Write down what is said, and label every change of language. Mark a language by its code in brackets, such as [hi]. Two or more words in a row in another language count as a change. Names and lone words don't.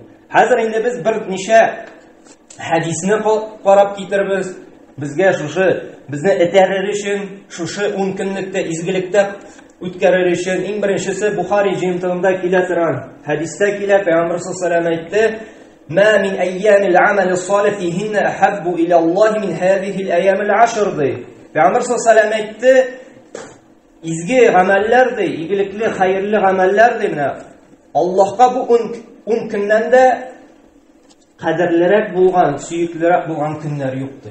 [tt] Хәзер инде без бер ничә хәдисне карап китербез. Безгә шушы безне этәрер өчен, шушы 10 көнлектә изгелектә үткәрер өчен иң беренчесе Бухари җыентыгында килә торган хәдистә килә, Пәйгамбәр [ar] صلى الله عليه وسلم [tt] әйтте: [ar] "ما من أيام العمل الصالح فيهن أحب إلى الله من هذه الأيام العشر." [tt] Пәйгамбәр [ar] صلى الله عليه وسلم [tt] әйтте: "Изге гамәлләр ди, игелекле, хәерле гамәлләр ди менә Аллаһка бу 10 көннән дә кадерлерәк булган, сөеклерәк булган көннәр юк" ди.